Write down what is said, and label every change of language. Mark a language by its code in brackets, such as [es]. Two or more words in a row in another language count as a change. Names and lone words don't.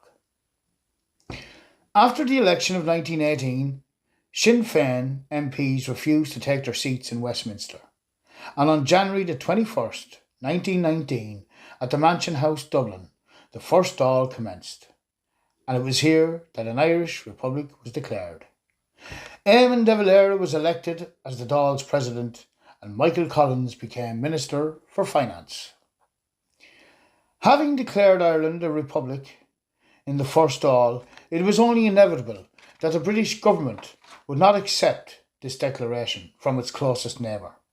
[en] After the election of 1918, Sinn Féin MPs refused to take their seats in Westminster, and on January the 21st, 1919, at the Mansion House, Dublin, the first Dáil commenced, and it was here that an Irish Republic was declared. Eamon de Valera was elected as the Dáil's president, and Michael Collins became Minister for Finance. Having declared Ireland a republic in the first Dáil, it was only inevitable that the British government would not accept this declaration from its closest neighbour.